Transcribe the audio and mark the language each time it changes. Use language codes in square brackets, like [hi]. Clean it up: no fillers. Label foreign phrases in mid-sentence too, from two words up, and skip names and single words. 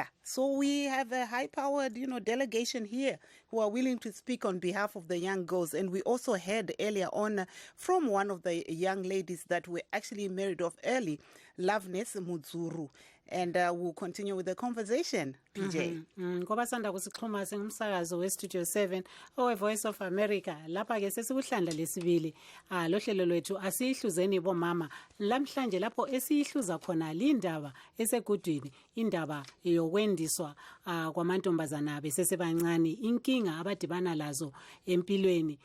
[en] So we have a high-powered, delegation here who are willing to speak on behalf of the young girls. And we also heard earlier on from one of the young ladies that were actually married off early, Loveness Mudzuru. And we'll continue with the conversation, PJ. [nd] Ngoba sanda kusixhuma sengumsakazo we-Studio 7 owe-Voice of America. Lapha ke sesikuhlandla lesibili lo hlelo lwethu asiyihluzeni bomama. Lamhlanje lapho esiyihluza khona lindaba esegudwini, indaba yokwendiswa kwamantombazana besesebancane, inkinga abadibana lazo empilweni.